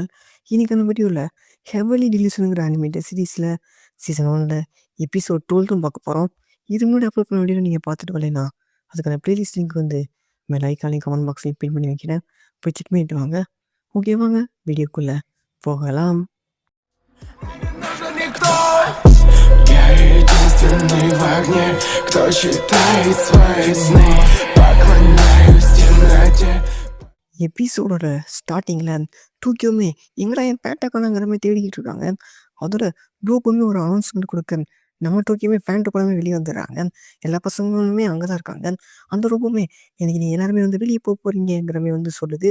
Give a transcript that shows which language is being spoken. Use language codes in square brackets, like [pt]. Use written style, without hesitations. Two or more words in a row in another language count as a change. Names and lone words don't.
[ta] இன்னைக்கான வீடியோவில் ஹெவலி டிலிஷனுங்கிற [en] animated series-il [ta] சீசன் 1ல் எபிசோட் 12 பார்க்க போகிறோம். இது முன்னாடி அப்லோட் பண்ண வீடியோ நீங்கள் பார்த்துட்டு வரலைன்னா அதுக்கான [en] playlist link [ta] வந்து மேலே ஐக்கானையும் [en] comment box-laiyum [ta] பின் பண்ணி வைக்கிறேன். போய் செக் பண்ணிட்டு வாங்க. ஓகே, வாங்க வீடியோக்குள்ளே போகலாம். [ru] Я единственный в огне, кто считает свои сны. Поклоняюсь темноте. [ta] எபிசோடோட ஸ்டார்டிங்கில் டோக்கியோமே எங்கடா என் பேட்டக்கானங்கிற மாதிரி தேடிக்கிட்டு இருக்காங்க. அதோட ரோபோமே ஒரு அனௌன்ஸ்மெண்ட் கொடுக்க நம்ம டோக்கியோமே பேண்ட் போடாமல் வெளியே வந்துடுறாங்க. எல்லா பசங்களுமே அங்கே தான் இருக்காங்க. அந்த ரோபோமே எனக்கு நீ எல்லாருமே வந்து வெளியே போக போகிறீங்கிற மாதிரி வந்து சொல்லுது.